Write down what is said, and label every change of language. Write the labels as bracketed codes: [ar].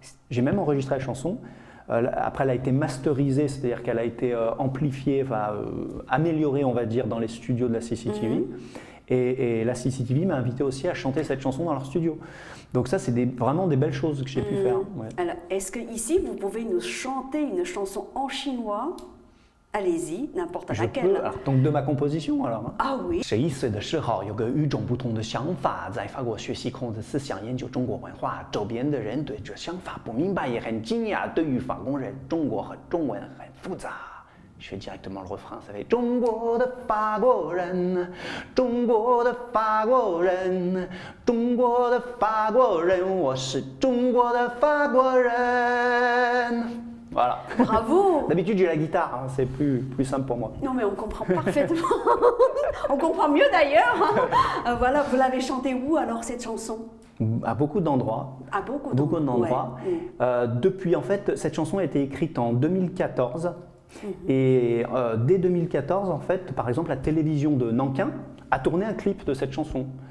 [fr] J'ai même enregistré la chanson. Après, elle a été masterisée, c'est-à-dire qu'elle a été amplifiée, améliorée, on va dire, dans les studios de la CCTV. Et la CCTV m'a invité aussi à chanter cette chanson dans leur studio. Donc ça, c'est vraiment des belles choses que j'ai pu faire. Ouais. Alors, est-ce que ici, vous pouvez nous chanter une chanson en chinois? Allez-y, n'importe laquelle. Alors, donc de ma composition, alors. Ah oui. [zh] 11岁的时候，有个与众不同的想法，在法国学习孔子思想，研究中国文化。周边的人对这想法不明白，也很惊讶。对于法国人，中国和中文很复杂。 [fr] Je fais directement le refrain, ça fait [zh] « 中国的法国人，中国的法国人，中国的法国人，我是中国的法国人。» [fr] Voilà. Bravo. D'habitude, j'ai la guitare, hein, c'est plus simple pour moi. Non mais on comprend parfaitement. On comprend mieux d'ailleurs. Voilà, vous l'avez chanté où alors cette chanson? À beaucoup d'endroits. À beaucoup d'endroits. Ouais. Depuis, en fait, cette chanson a été écrite en 2014. Et dès 2014, en fait, par exemple, la télévision de Nankin a tourné un clip de cette chanson.